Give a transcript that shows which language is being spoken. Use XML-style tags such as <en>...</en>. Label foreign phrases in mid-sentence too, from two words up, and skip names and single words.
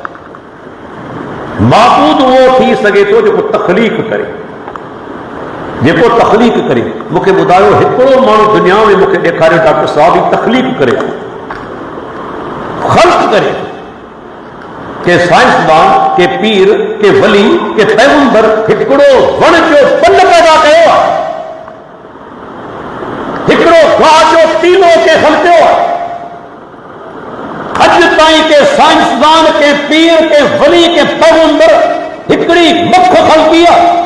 <sd>माबूद उहो थी सघे थो जेको तख़लीक़ करे, जेको तख़लीक़ करे। मूंखे ॿुधायो हिकिड़ो माण्हू दुनिया में मूंखे ॾेखारियो डॉक्टर साहब ही तख़लीक़ करे, ख़ल्क़ करे, کہ سائنسدان کے پیر کے ولی کے پیغمبر ہکڑو ون جو پن پیدا کयो आहे ہکڑو گاہ جو تینوں کے خلقو आहे اج تائیں کے سائنسدان کے پیر کے ولی کے پیغمبر ہکڑی مکھ خلقی आहे</sd>